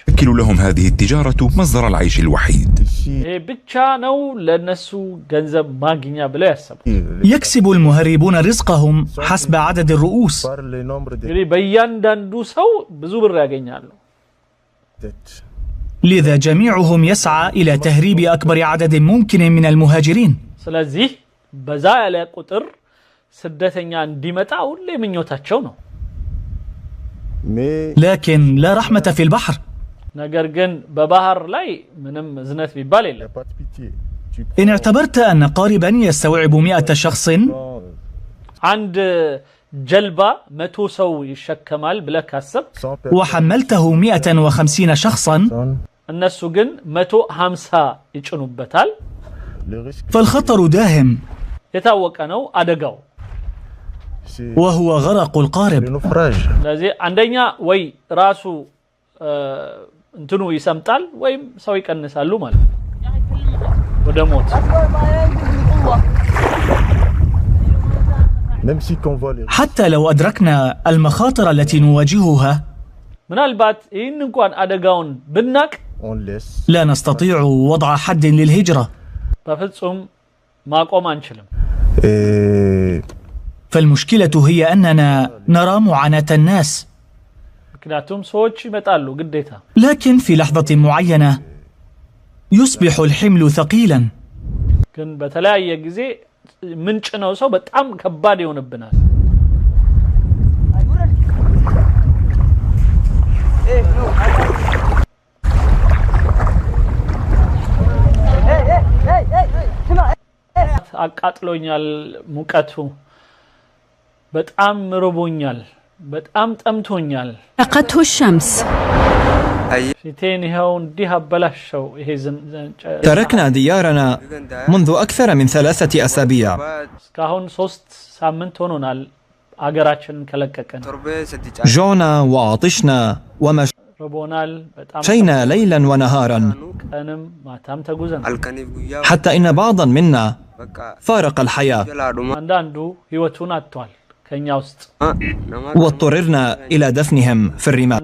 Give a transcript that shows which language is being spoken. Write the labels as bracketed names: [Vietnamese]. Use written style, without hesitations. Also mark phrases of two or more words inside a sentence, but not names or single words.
[Arabic] تشكل لهم هذه التجارة مصدر العيش الوحيد [Amharic] ይሄ ብቻ ነው ለነሱ ገንዘብ ማግኛ ብለው ያሰቡ [Arabic] يكسب المهربون رزقهم حسب عدد الرؤوس [Amharic] እንግዲህ በእያንዳንዱ ሰው ብዙ ብር ያገኛሉ [Arabic] لذا جميعهم يسعى إلى تهريب أكبر عدد ممكن من المهاجرين [Amharic] ስለዚህ በዛ ያለ ቁጥር ስደተኛ እንዲመጣ ሁሌ ምኞታቸው ነው [Arabic] لكن لا رحمة في البحر [Amharic] ነገር ግን በባህር ላይ ምንም ዝነት ቢባል የለም [Arabic] إن اعتبرت أن قاربا يستوعب 100 شخص [Amharic] አንድ ጀልባ 100 ሰው ይሸከማል ብለህ ካሰብ [Arabic] وحملته 150 شخصا [Amharic] እነሱ ግን 150 ይጭኑበታል [Arabic] فالخطر داهم [Amharic] የታወቀ ነው አደጋው [Arabic] وهو غرق القارب [Amharic] ስለዚህ አንደኛ ወይ ራሱ እንትኑ ይሰምጣል ወይም ሰው ይቀንሳሉ ማለት ነው ወደ ሞት [Arabic] حتى لو أدركنا المخاطر التي نواجهها [Amharic] ምናልባት ይህን እንኳን አደጋውን ብናቅ [Arabic] لا نستطيع وضع حد للهجرة [Amharic] በፍጹም ማቆም አንችልም [Arabic] فالمشكلة هي أننا نرى معاناة الناس [Amharic] ምክንያቱም ሰዎች ይመጣሉ ግዴታ [Arabic] لكن في لحظة معينة يصبح الحمل ثقيلا [Amharic] ግን በተለያየ ጊዜ ምንጭነው ሰው በጣም ከባድ ይሆንብናል አቃጥሎኛል ሙቀቱ በጣም ርቦኛል በጣም ጠምቶኛል [Arabic] لقته الشمس [Amharic] ፊቴን ይሄው እንዲህ አበላሸው ይሄ [Arabic] تركنا ديارنا منذ أكثر من 3 أسابيع [Amharic] እስካሁን 3 ሳምንት ሆኖናል አገራችንን ከለቀቀን [Arabic] جوعنا وعطشنا [Amharic] ርቦናል [Arabic] ومشينا ليلا ونهارا [Amharic] ቀንም ማታም ተጉዘን [Arabic] حتى إن بعضا منا فارق الحياة [Amharic] አንዳንዱ ህይወቱን አጥቷል ከኛ ውስጥ [Arabic] واضطررنا إلى دفنهم في الرمال